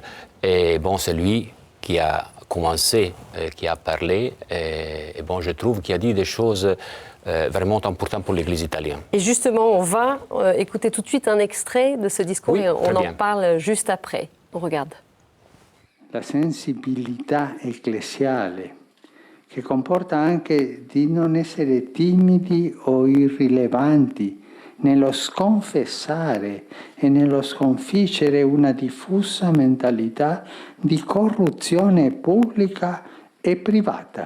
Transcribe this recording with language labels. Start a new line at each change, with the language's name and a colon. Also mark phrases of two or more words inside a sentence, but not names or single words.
French: Et bon, c'est lui qui a commencé, qui a parlé. Et bon, je trouve qu'il a dit des choses vraiment importantes pour l'Église italienne. Et justement, on va écouter tout de suite un extrait de ce discours et on en parle juste après. On regarde.
Italian: La sensibilità ecclesiale, che comporta anche di non essere timidi o irrilevanti nello sconfessare e nello sconfiggere una diffusa mentalità di corruzione pubblica e privata,